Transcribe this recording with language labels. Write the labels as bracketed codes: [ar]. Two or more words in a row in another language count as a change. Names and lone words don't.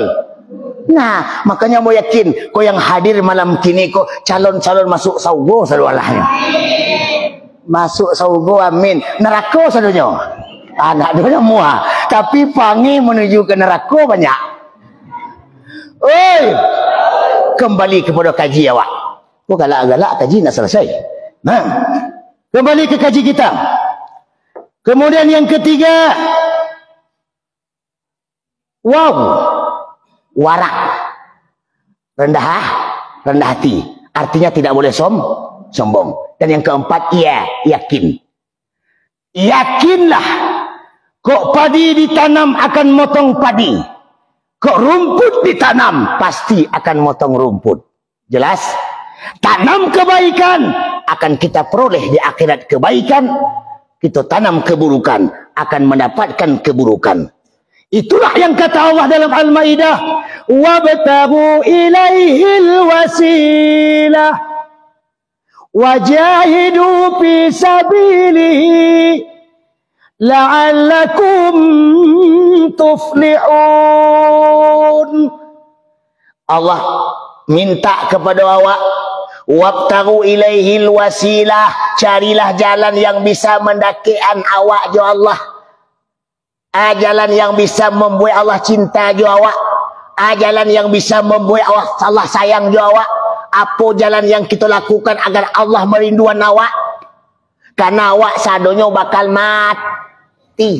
[id] Nah, makanya mau yakin kau yang hadir malam kini kau calon-calon masuk surga salualahnya. Masuk surga amin. Neraka sadunya. Anak dia semua. Tapi panggil menuju ke neraka banyak. Oi, kembali kepada kaji awak. Kau galak-galak kaji nak selesai. Nah, kembali ke kaji kita. Kemudian yang ketiga, wow, warak, rendah hati. Artinya tidak boleh sombong. Dan yang keempat, yakin. Yakinlah, kok padi ditanam akan motong padi. Kok rumput ditanam pasti akan motong rumput. Jelas? Tanam kebaikan akan kita peroleh di akhirat kebaikan. Kita tanam keburukan akan mendapatkan keburukan. Itulah yang kata Allah dalam Al-Maidah, [ar] وابتغوا إليه الوسيلة وجاهدوا في سبيله لعلكم تفلحون. [id] Allah minta kepada awak, [ar] وابتغوا إليه الوسيلة, [id] carilah jalan yang bisa mendakikan awak jo Allah. Jalan yang bisa membuat Allah cinta jo awak. Jalan yang bisa membuat Allah sayang jo awak. Apa jalan yang kita lakukan agar Allah merindukan awak? Karena awak sadonya bakal mati.